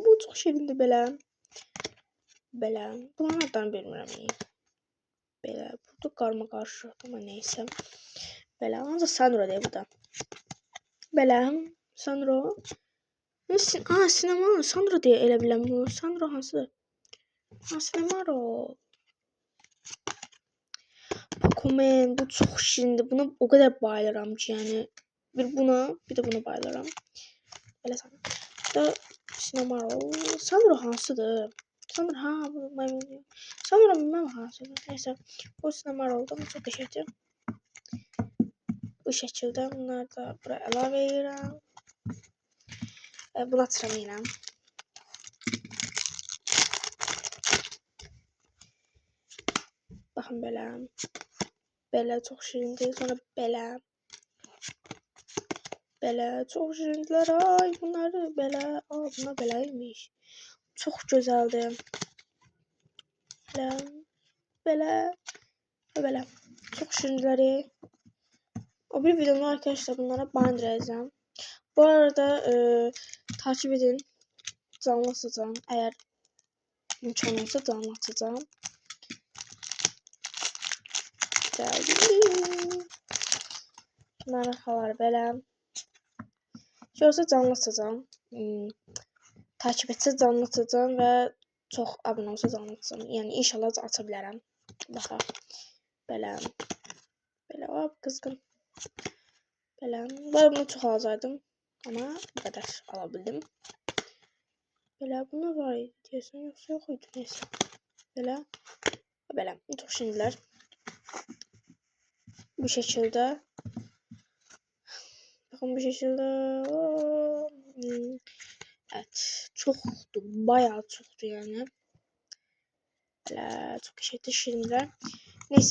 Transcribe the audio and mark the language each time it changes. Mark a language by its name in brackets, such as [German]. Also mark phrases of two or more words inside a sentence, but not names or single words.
[Azerbaijani] Bu çox şirindir belə. Belə. Bunların adlarını bilmirəm. Belə. Burada qarma qarışıq amma neysə. Belə. Ancaq Sandro deyə bu da. Belə. Sandro. Sinema. Sandro deyə elə biləm bu. Sandro hansıdır? Sinema. Pacoman. Bu çok şirindir. [Turkish] Buna o kadar bayılırım ki yani. Bir buna bir de buna bayılırım. Böyle sana. Da Cinnamoroll. [Azerbaijani] Sandro hansıdır? Sandro ha bu maymun. Sandro bilmem hansıdır. [Turkish] Neyse. [Azerbaijani] Bu Cinnamoroll'dan çok qəşəngdir. [Turkish] Bu şekilde [Azerbaijani] bunları da buraya əlavə edirəm. Bunu açıram yenə. Baxın belə. Belə çok şirindir. Sonra belə. Belə çok şirindirlər. Ay bunları belə. Bunlar beləymiş. Çok gözəldir. Belə. Belə. Belə. Çok şirindirlər. [Turkish] O bir videomda arkadaşlar bunlara binder edeceğim. Bu arada takip edin. Canlı açacağım. Eğer imkan olsa canlı açacağım. Geldim. [Azerbaijani] Bunlar arxalar belə. Şey olsa canlı açacağım. Takip etsə canlı açacağım və çox abunə olsa canlı açacağım. Yəni inşallah aça bilərəm. Baxaq. Belə. Belə. Hop qızğın. Belə. Ben bunu çox alacaqdım. Amma bu qədər ala bildim. Belə. Bunu var idi deyəsən. Yoxsa yox idi. Neysə. Belə. Belə. Çox şirindirlər. [Turkish] Bu şekilde. Bakın bu şekilde. Evet. Çoktu. Bayağı çoktu yani. Böyle çok şekilde şirinler. Neyse.